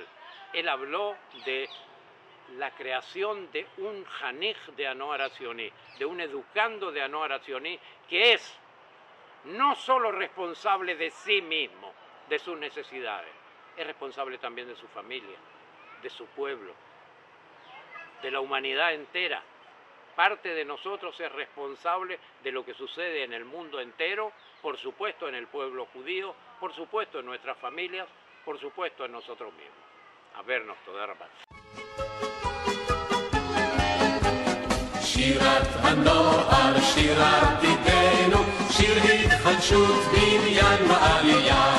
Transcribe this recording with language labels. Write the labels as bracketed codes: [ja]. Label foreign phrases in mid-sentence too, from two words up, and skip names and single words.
[es] Él habló de la creación de un janij de Anoar Hatzioni, de un educando de Anoar Hatzioni, que es no solo responsable de sí mismo, de sus necesidades, es responsable también de su familia, de su pueblo, de la humanidad entera. Parte de nosotros es responsable de lo que sucede en el mundo entero, por supuesto en el pueblo judío, por supuesto en nuestras familias, por supuesto en nosotros mismos. A vernos, [he] תודה רבה. שירת הנוער שירתיתנו, שיר התחדשות בניין ועלייה.